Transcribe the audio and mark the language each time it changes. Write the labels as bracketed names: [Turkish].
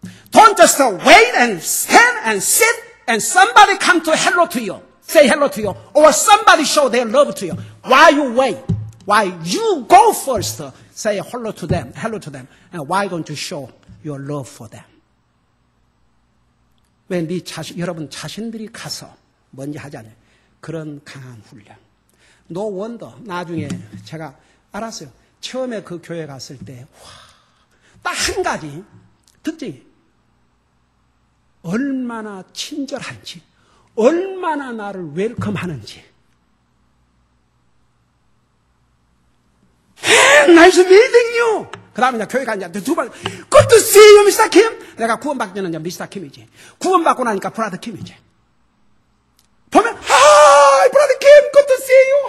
[English] Don't just wait and stand and sit and somebody come to hello to you, say hello to you, or somebody show their love to you. Why you wait? Why you go first, say hello to them, and why don't you show your love for them? [Korean] 왜 여러분 자신들이 가서 뭔지 하지 않아요? 그런 강한 훈련. [English] No wonder [Korean] 나중에 제가 알았어요. 처음에 그 교회 갔을 때, 딱 한 가지 특징이 얼마나 친절한지, 얼마나 나를 웰컴하는지. [English] Nice meeting you. [Korean] 그 다음에 교회 가니까 두 번, [English] Good to see you, Mr. Kim. [Korean] 내가 구원받기 전에 Mr. Kim이지. 구원받고 나니까 Brother Kim이지. 보면, [English] Hi, Brother Kim, good to see you.